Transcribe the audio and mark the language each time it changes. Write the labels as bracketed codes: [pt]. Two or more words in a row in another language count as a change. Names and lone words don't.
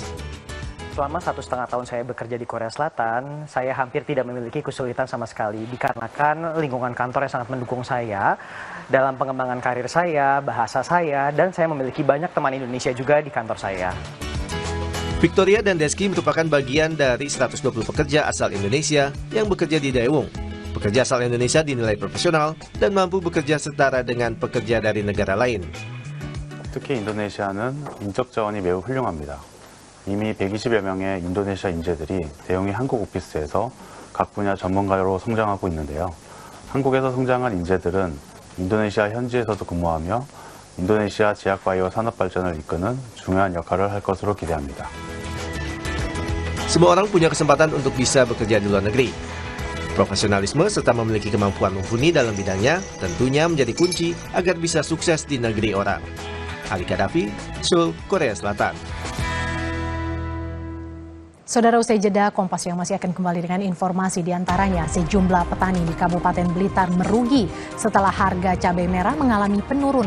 [id] Selama 1,5 tahun saya bekerja di Korea Selatan, saya hampir tidak memiliki kesulitan sama sekali dikarenakan lingkungan kantor yang sangat mendukung saya dalam pengembangan karir saya, bahasa saya, dan saya memiliki banyak teman Indonesia juga di kantor saya. Victoria dan Deski merupakan bagian dari 120 pekerja asal Indonesia yang bekerja di Daewoong. Pekerja asal Indonesia dinilai profesional dan mampu bekerja setara dengan pekerja dari negara lain. [ko] 특히 인도네시아는 인적 자원이 매우 훌륭합니다. 이미 120여 명의 인도네시아 인재들이 대웅이 한국 오피스에서 각 분야 전문가로 성장하고 있는데요. 한국에서 성장한 인재들은 인도네시아 현지에서도 근무하며 인도네시아 제약바이오 산업 발전을 이끄는 중요한 역할을 할 것으로 기대합니다. [id] Semua orang punya kesempatan untuk bisa bekerja di luar negeri. Profesionalisme serta memiliki kemampuan mumpuni dalam bidangnya tentunya menjadi kunci agar bisa sukses di negeri orang. Ali Kadafi, Seoul, Korea Selatan. Saudara, usai jeda, Kompas yang masih akan kembali dengan informasi diantaranya sejumlah petani di Kabupaten Blitar merugi setelah harga cabai merah mengalami penurunan.